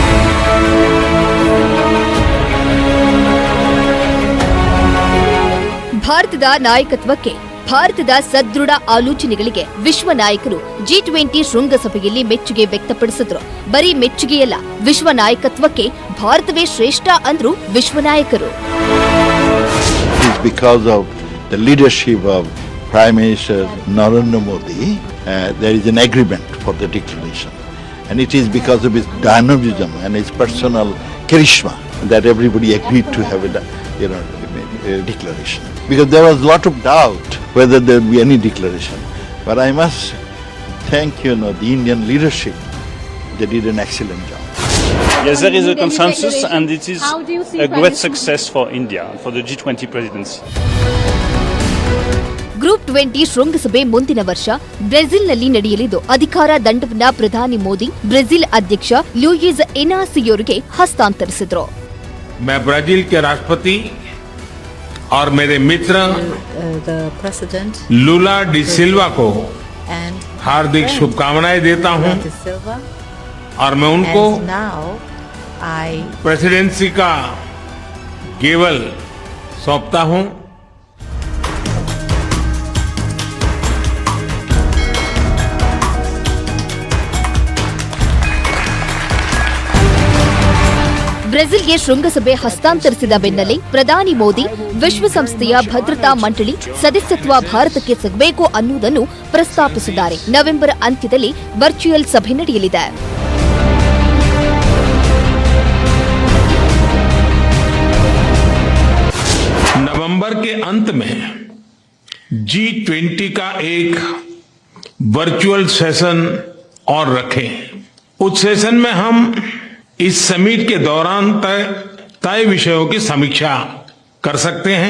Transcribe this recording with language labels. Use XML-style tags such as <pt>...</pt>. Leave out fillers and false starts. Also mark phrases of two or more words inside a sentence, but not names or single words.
<kn>ಭಾರತದ ನಾಯಕತ್ವಕ್ಕೆ, ಭಾರತದ ಸದೃಢ ಆಲೋಚನೆಗಳಿಗೆ ವಿಶ್ವ ನಾಯಕರು G20 ಶೃಂಗಸಭೆಯಲ್ಲಿ ಮೆಚ್ಚುಗೆ ವ್ಯಕ್ತಪಡಿಸಿದ್ರು. ಬರೀ ಮೆಚ್ಚುಗೆಯಲ್ಲ, ವಿಶ್ವ ನಾಯಕತ್ವಕ್ಕೆ ಭಾರತವೇ ಶ್ರೇಷ್ಠ ಅಂದ್ರು ವಿಶ್ವ ನಾಯಕರು.</kn> <en>Because of the leadership of Prime Minister Narendra Modi, there is an agreement for the declaration, and it is because of his dynamism and his personal charisma that everybody agreed to have a declaration. Because there was a lot of doubt whether there would be any declaration, but I must thank the Indian leadership. They did an excellent job. Yes, there is a consensus, and it is a great success for India, for the G20 presidency.</en> <kn>ಗ್ರೂಪ್ 20 ಶೃಂಗಸಭೆ ಮುಂದಿನ ವರ್ಷ ಬ್ರೆಜಿಲ್ನಲ್ಲಿ ನಡೆಯಲಿದ್ದು ಅಧಿಕಾರ ದಂಡವನ್ನ ಪ್ರಧಾನಿ ಮೋದಿ ಬ್ರೆಜಿಲ್ ಅಧ್ಯಕ್ಷ ಲೂಯಿಸ್ ಇನಾಸಿಯೋರಿಗೆ ಹಸ್ತಾಂತರಿಸಿದರು.</kn> <hi>मैं ब्राजील के राष्ट्रपति और मेरे मित्र लूला डी सिल्वा को हार्दिक शुभकामनाएं देता हूं और मैं उनको प्रेसिडेंसी का केवल सौंपता हूं.</hi> <kn>ಬ್ರೆಜಿಲ್ಗೆ ಶೃಂಗಸಭೆ ಹಸ್ತಾಂತರಿಸಿದ ಬೆನ್ನಲ್ಲೇ ಪ್ರಧಾನಿ ಮೋದಿ ವಿಶ್ವಸಂಸ್ಥೆಯ ಭದ್ರತಾ ಮಂಡಳಿ ಸದಸ್ಯತ್ವ ಭಾರತಕ್ಕೆ ಸಿಗಬೇಕು ಅನ್ನುವುದನ್ನು ಪ್ರಸ್ತಾಪಿಸಿದ್ದಾರೆ. ನವೆಂಬರ್ ಅಂತ್ಯದಲ್ಲಿ ವರ್ಚುವಲ್ ಸಭೆ ನಡೆಯಲಿದೆ.</kn> <hi>नवंबर के अंत में G20 का एक</hi> <en>virtual session</en> <hi>और रखें. उस सेशन में हम इस समिट के दौरान तय विषयों की समीक्षा कर सकते हैं.</hi>